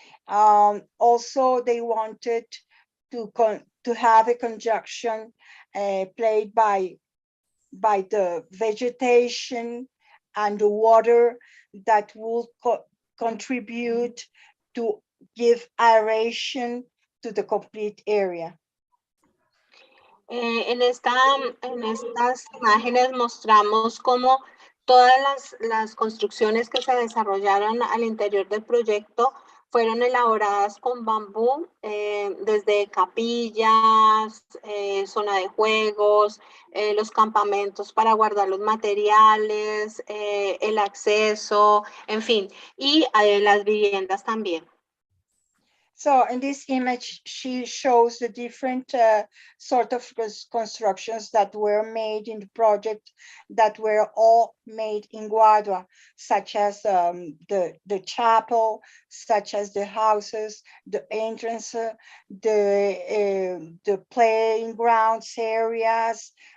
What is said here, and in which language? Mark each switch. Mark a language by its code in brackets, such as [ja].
[en] Also, they wanted to have a conjunction played by the vegetation and the water that will contribute to give aeration to the complete area. [es] En estas imágenes mostramos cómo todas las construcciones que se desarrollaron al interior del proyecto fueron elaboradas con bambú, desde capillas, zona de juegos, los campamentos para guardar los materiales, el acceso, en fin, y las viviendas también. [en] So in this image, she shows the different sort of constructions that were made in the project that were all made in Guadua, such as the chapel, such as the houses, the entrance, the playing grounds areas,